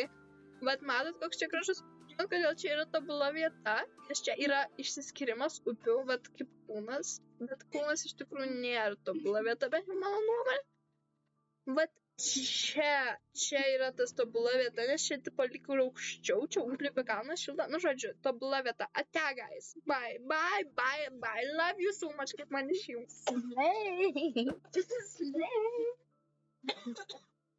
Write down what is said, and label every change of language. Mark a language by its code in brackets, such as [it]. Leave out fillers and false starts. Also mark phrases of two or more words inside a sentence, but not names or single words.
[lt] Vat matot, koks čia gražus. Žinot, kodėl čia yra tobula vieta, nes čia yra išsiskyrimas upių, vat kaip kūnas, bet kūnas iš tikrųjų nėra tobula vieta, bet jau mano nuomonė. Vat čia yra tas tobula vieta, nes čia tipo lyg ir aukščiau, čia užlipė kalnas šilta, nu žodžiu, tobula vieta. [en] Ate, guys. Bye, bye, bye, bye. Love you so much, [lt] kaip man išjungs. [en] Slay. Slay.